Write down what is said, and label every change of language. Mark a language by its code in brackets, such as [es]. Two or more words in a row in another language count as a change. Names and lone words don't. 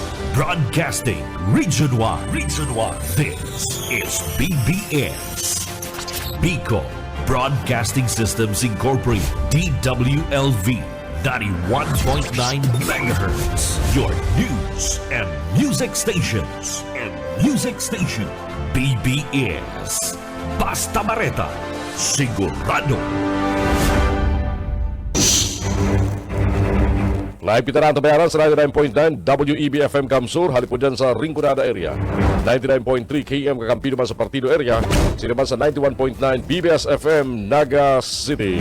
[en] Broadcasting Region 1. Region 1. This is BBS. Bicol Broadcasting Systems Incorporated. DWLV 91.9 MHz. Your news and music stations. BBS. Basta Bareta. Sigurado. [bik] Live kita na ang tabayaran sa 99.9 WEB-FM Kamsur, halip po dyan sa Rinconada area. 99.3 KM Kakampi naman sa Partido area. Sinaman sa 91.9 BBS-FM Naga City.